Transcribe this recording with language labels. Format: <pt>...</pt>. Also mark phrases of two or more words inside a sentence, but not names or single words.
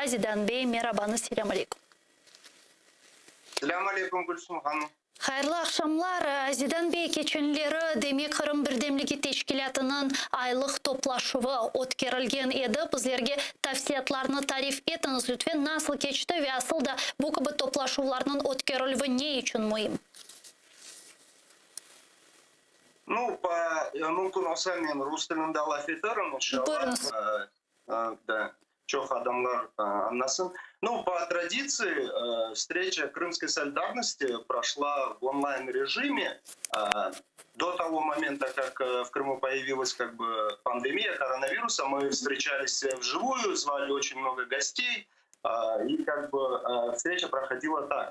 <crh>Zidan Bey, merhabanız, selam aleyküm. Selam aleyküm Gülsüm Hanım. Hayırlı akşamlar. Zidan Bey, geçenleri demek Kırım Birdemligi Teşkilatı'nın aylık toplaşıvı ötkerilgen edi. Bizlerge tavsiyatlarını tarif etiniz lütfen. Nasıl geçti ve asıl da bu gibi toplaşıvlarının ötkerilüvü ne için mühim? Ну, mümkün olsa men rus tilinde laf ederim inşallah. Да, çok adamlar anlasın.</crh> <ru>Ну, по традиции, встреча Крымской солидарности прошла в онлайн-режиме. До того момента, как в Крыму появилась как бы пандемия коронавируса, мы встречались вживую, звали очень много гостей. И как бы встреча проходила так.</ru>